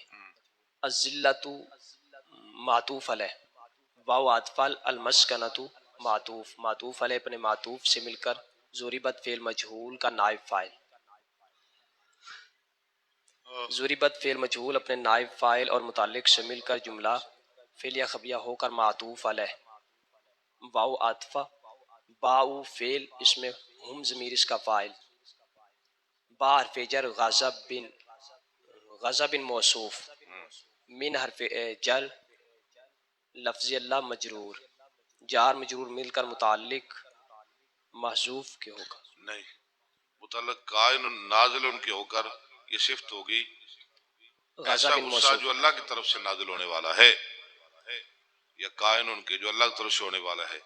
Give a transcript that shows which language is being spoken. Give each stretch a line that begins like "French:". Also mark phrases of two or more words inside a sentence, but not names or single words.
Urdu: الذلۃ معطوف علیہ واو عطف المسکنۃ معطوف معطوف علیہ اپنے معطوف سے مل کر ضربت فعل مجہول کا نائب فاعل. ضربت فعل مجہول اپنے نائب فاعل اور متعلق سے مل کر جملہ فعلیہ خبریہ ہو کر معطوف علیہ. واو عاطفہ باؤ فعل اس میں ہم ضمیر اس کا فاعل با حرف جر غضب موصوف من حرف جر لفظ اللہ مجرور جار مجرور مل کر متعلق محذوف کے ہوگا. نہیں متعلق کائن نازل ان کے ہو کر یہ صفت ہوگی ایسا غضب غصہ موصوف جو اللہ کی طرف سے نازل ہونے والا ہے یا کائن ان کے جو اللہ کی طرف سے ہونے والا ہے.